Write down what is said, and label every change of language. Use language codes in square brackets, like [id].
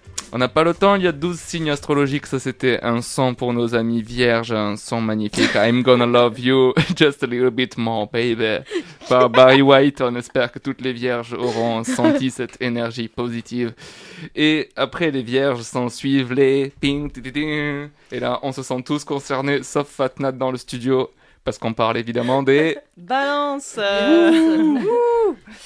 [fr] On n'a pas le temps, il y a 12 signes astrologiques, ça c'était un son pour nos amis vierges, un son magnifique. [en] I'm gonna love you just a little bit more, baby. [fr] Par Barry White, on espère que toutes les vierges auront senti cette énergie positive. Et après les vierges s'en suivent les ping, ti-ti-ti. Et là, on se sent tous concernés, sauf Fatnat dans le studio, parce qu'on parle évidemment des... Balance. Wouh.